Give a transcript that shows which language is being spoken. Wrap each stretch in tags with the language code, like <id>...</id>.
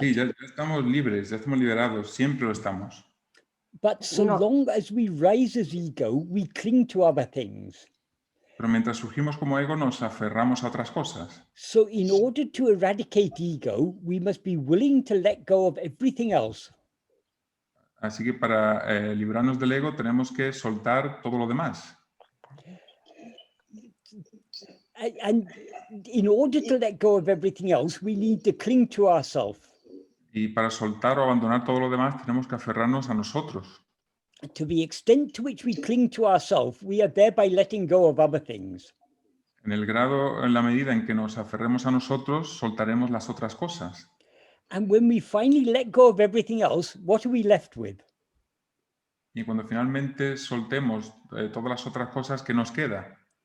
<es>sí, ya estamos libres, ya estamos liberados, siempre lo estamos.</es> <en>But so long as we rise as ego, we cling to other things.</en> <es>Pero mientras surgimos como ego, nos aferramos a otras cosas.</es> <en>So in order to eradicate ego, we must be willing to let go of everything else.</en> <es>Así que para librarnos del ego tenemos que soltar todo lo demás.</es> <en>And in order to let go of everything else, we need to cling to ourselves.</en> <es>Y para soltar o abandonar todo lo demás, tenemos que aferrarnos a nosotros.</es> <en>To the extent to which we cling to ourselves, we are thereby letting go of other things.</en> <es>En el grado, en la medida en que nos aferremos a nosotros, soltaremos las otras cosas.</es> <en>And when we finally let go of everything else, what are we left with?</en> <es>Y cuando finalmente soltemos todas las otras cosas, ¿qué nos queda?</es>